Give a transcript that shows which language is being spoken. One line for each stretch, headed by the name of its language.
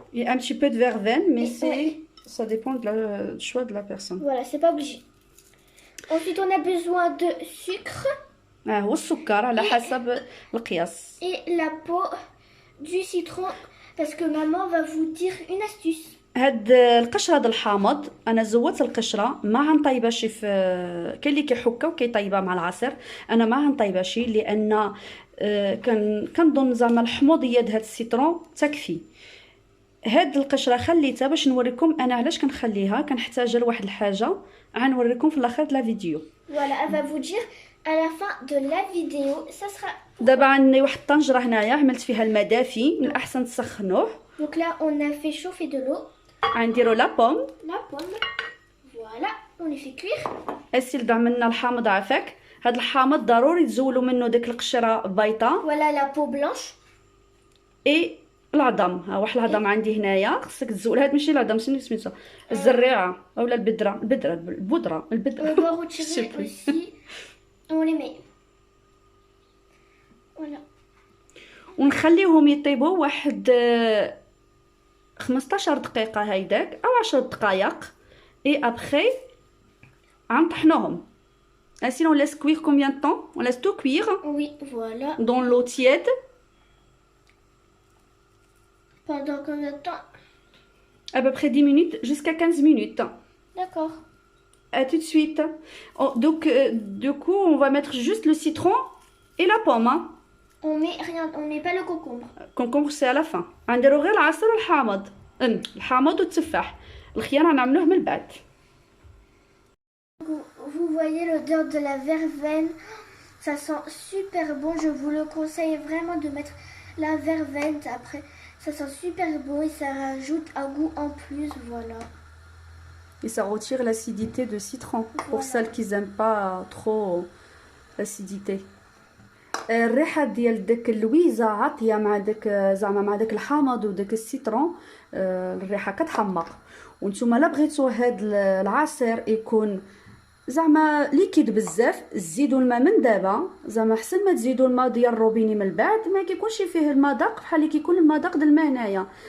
French: Il y a un petit peu de verveine, mais Ouais. ça dépend du choix de la personne. Voilà, c'est pas obligé. Ensuite, on a besoin de sucre
Arabic: هو السكر على حسب القياس.
French: et la peau du citron, parce que maman va vous dire une astuce.
Arabic: هاد القشره د الحامض انا زودت القشره، ما غنطيبهاش في كاين اللي كيحكها وكيطيبها مع العصير، انا ما غنطيبهاش لان كنظن زعما الحموضيه د هاد السيترون تكفي. هاد القشره خليتها باش نوريكم انا علاش كنخليها، كنحتاجها لواحد الحاجه غنوريكم في الاخر د لا فيديو.
French: Voilà, elle va vous dire à la fin de la vidéo, ça sera...
Arabic: دابا عندي واحد الطنجره هنايا عملت فيها الماء دافي، من الاحسن تسخنوه.
French: Donc là, on a fait chauffer de l'eau.
Arabic: غنديروا لا بوم.
French: La pomme. Voilà, on les fait cuire.
Arabic: اسيل عملنا الحامض عافاك. هاد الحامض ضروري تزولوا منه ديك القشره بيضاء
French: Voilà la peau blanche.
Arabic: اي العظم. ها واحد العظم عندي هنايا خصك تزول. هاد ماشي العظم، شنو سميتها، الزريعه اولا البذره
French: On doit retirer aussi. On les met. Voilà.
Arabic: ونخليهم يطيبوا واحد 15 دقيقه هيداك او 10 دقائق. اي ابخي غنطحنوهم.
French: Ainsi on laisse cuire combien de temps? On laisse tout cuire Oui, voilà. dans l'eau tiède Pendant combien de temps? à peu près 10 minutes jusqu'à 15 minutes. D'accord. À tout de suite. Donc du coup on va mettre juste le citron et la pomme, hein. On met rien, on met pas le concombre. concombre c'est à la fin.
Arabic: غنديرو غير العصير والحامض. الحامض والتفاح، الخيار غنعملوه من بعد.
French: Vous voyez l'odeur de la verveine, ça sent super bon. Je vous le conseille vraiment de mettre la verveine. Après, ça sent super bon et ça rajoute un goût en plus. Voilà. Et ça retire l'acidité de citron pour Voilà. celles qui n'aiment pas trop l'acidité.
Arabic: الريحه ديال داك اللويزه عاطيه مع داك زعما مع داك الحامض وداك السيترون، الريحه كتحمق. وانتم لا بغيتو هاد العصير يكون زعما ليكيد بزاف، زيدوا الماء من دابا، زعما احسن ما تزيدوا الماء ديال الروبيني من بعد، ما كيكونش فيه المذاق بحال اللي كيكون المذاق ديال الماء هنايا.